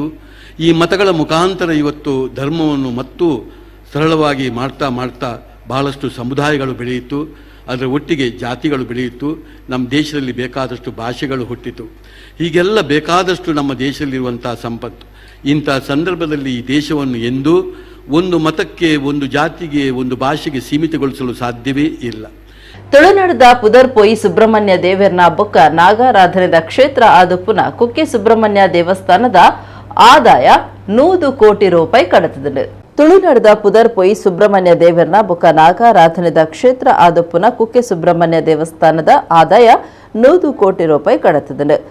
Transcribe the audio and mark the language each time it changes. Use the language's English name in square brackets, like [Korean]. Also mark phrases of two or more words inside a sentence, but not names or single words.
[Kannada] ಈ ಮತಗಳ ಮುಖಾಂತರ ಇವತ್ತು ಧರ್ಮವನ್ನು ಮತ್ತೂ ಸರಳವಾಗಿ ಮಾಡ್ತಾ ಬಹಳಷ್ಟು ಸಮುದಾಯಗಳು ಬೆಳೆಯಿತು, ಅದರ ಒಟ್ಟಿಗೆ ಜಾತಿಗಳು ಬೆಳೆಯಿತು, ನಮ್ಮ ದೇಶದಲ್ಲಿ ಬೇಕಾದಷ್ಟು ಭಾಷೆಗಳು ಹುಟ್ಟಿತು. ಹೀಗೆಲ್ಲ ಬೇಕಾದಷ್ಟು ನಮ್ಮ ದೇಶದಲ್ಲಿರುವಂಥ ಸಂಪತ್ತು. ಇಂಥ ಸಂದರ್ಭದಲ್ಲಿ ಈ ದೇಶವನ್ನು ಎಂದೂ ಒಂದು ಮತಕ್ಕೆ, ಒಂದು ಜಾತಿಗೆ, ಒಂದು ಭಾಷೆಗೆ ಸೀಮಿತಗೊಳಿಸಲು ಸಾಧ್ಯವೇ ಇಲ್ಲ. [Tulu] ತುಳುನಾಡದ ಪುದರ್ ಪೋಯಿ ಸುಬ್ರಹ್ಮಣ್ಯ ದೇವರನ ಬೊಕ್ಕ ನಾಗಾರಾಧನೆದ ಕ್ಷೇತ್ರ ಆದುಪ್ಪುನ ಕುಕ್ಕೆ ಸುಬ್ರಹ್ಮಣ್ಯ ದೇವಸ್ಥಾನದ ಆದಾಯ 100 ಕೋಟಿ ರೂಪಾಯಿ ಕಡತದೆ. ತುಳುನಾಡದ ಪುದರ್ ಪೋಯಿ ಸುಬ್ರಹ್ಮಣ್ಯ ದೇವರನ ಬೊಕ್ಕ ನಾಗಾರಾಧನೆದ ಕ್ಷೇತ್ರ ಆದುಪ್ಪುನ ಕುಕ್ಕೆ ಸುಬ್ರಹ್ಮಣ್ಯ ದೇವಸ್ಥಾನದ ಆದಾಯ 100 ಕೋಟಿ ರೂಪಾಯಿ ಕಡತದೆ.